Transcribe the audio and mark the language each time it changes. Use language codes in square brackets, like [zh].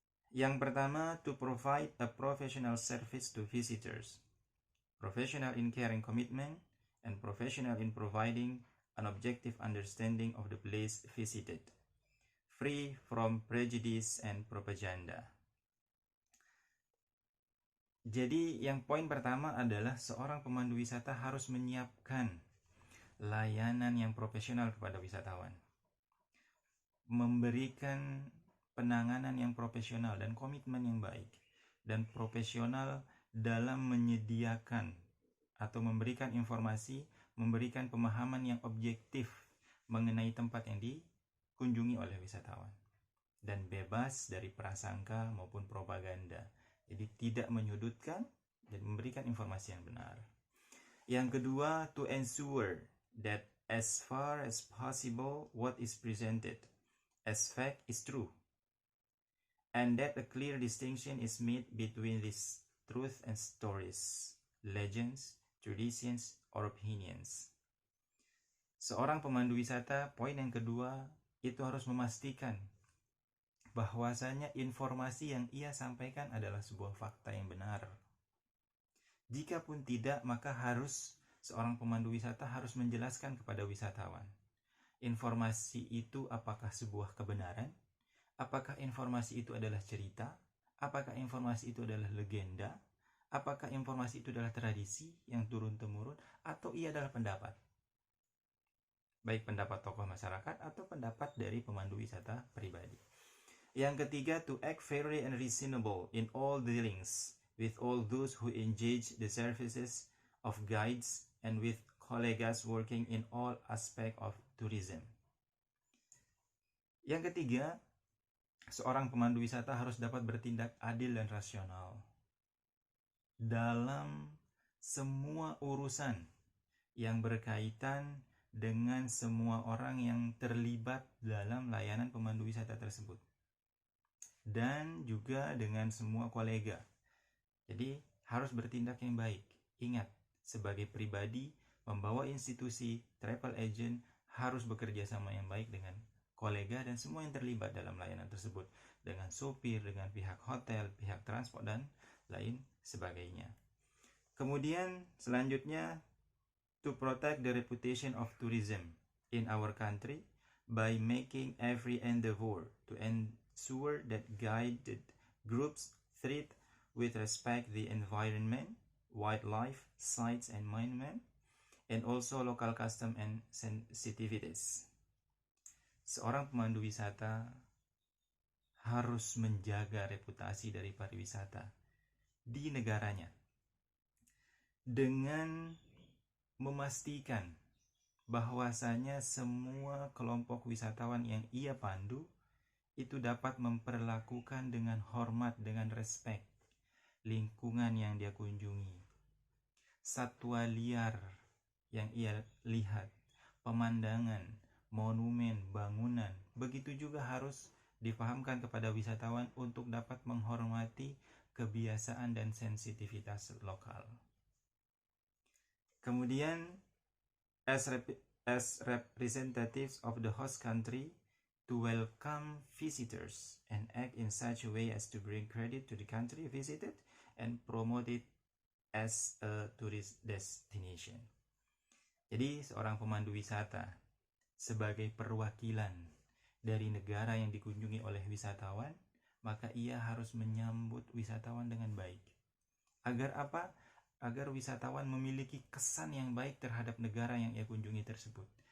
[id] Yang pertama, [en] to provide a professional service to visitors, professional in caring commitment, and professional in providing an objective understanding of the place visited, free from prejudice and propaganda. [id] Jadi yang poin pertama adalah seorang pemandu wisata harus menyiapkan layanan yang profesional kepada wisatawan, memberikan penanganan yang profesional dan komitmen yang baik, dan profesional dalam menyediakan atau memberikan informasi, memberikan pemahaman yang objektif mengenai tempat yang dikunjungi oleh wisatawan, dan bebas dari prasangka maupun propaganda. Jadi tidak menyudutkan dan memberikan informasi yang benar. Yang kedua, [en] to ensure that as far as possible what is presented as fact is true, and that a clear distinction is made between this truth and stories, legends, traditions, or opinions. [id] Seorang pemandu wisata, poin yang kedua, itu harus memastikan bahwasanya informasi yang ia sampaikan adalah sebuah fakta yang benar. Jika pun tidak, maka seorang pemandu wisata harus menjelaskan kepada wisatawan, informasi itu apakah sebuah kebenaran, apakah informasi itu adalah cerita, apakah informasi itu adalah legenda, apakah informasi itu adalah tradisi yang turun-temurun, atau ia adalah pendapat, baik pendapat tokoh masyarakat atau pendapat dari pemandu wisata pribadi. Yang ketiga, [en] to act fairly and reasonable in all dealings with all those who engage the services of guides and with colleagues working in all aspect of tourism. [id] Yang ketiga, seorang pemandu wisata harus dapat bertindak adil dan rasional dalam semua urusan yang berkaitan dengan semua orang yang terlibat dalam layanan pemandu wisata tersebut, dan juga dengan semua kolega. Jadi harus bertindak yang baik. Ingat, sebagai pribadi membawa institusi travel agent harus bekerja sama yang baik dengan kolega dan semua yang terlibat dalam layanan tersebut, dengan sopir, dengan pihak hotel, pihak transport, dan lain sebagainya. Kemudian selanjutnya, [en] to protect the reputation of tourism in our country by making every endeavor to ensure that guided groups treat with respect the environment, wildlife, sites and monument, and also local custom and sensitivities. [id] Seorang pemandu wisata harus menjaga reputasi dari pariwisata di negaranya dengan memastikan bahwasanya semua kelompok wisatawan yang ia pandu itu dapat memperlakukan dengan hormat, dengan respek lingkungan yang dia kunjungi, satwa liar yang ia lihat, pemandangan, monumen, bangunan. Begitu juga harus dipahamkan kepada wisatawan untuk dapat menghormati kebiasaan dan sensitivitas lokal. Kemudian, [en] as representatives of the host country, to welcome visitors and act in such a way as to bring credit to the country visited and promote it as a tourist destination. [id] Jadi seorang pemandu wisata sebagai perwakilan dari negara yang dikunjungi oleh wisatawan, maka ia harus menyambut wisatawan dengan baik. Agar apa? Agar wisatawan memiliki kesan yang baik terhadap negara yang ia kunjungi tersebut.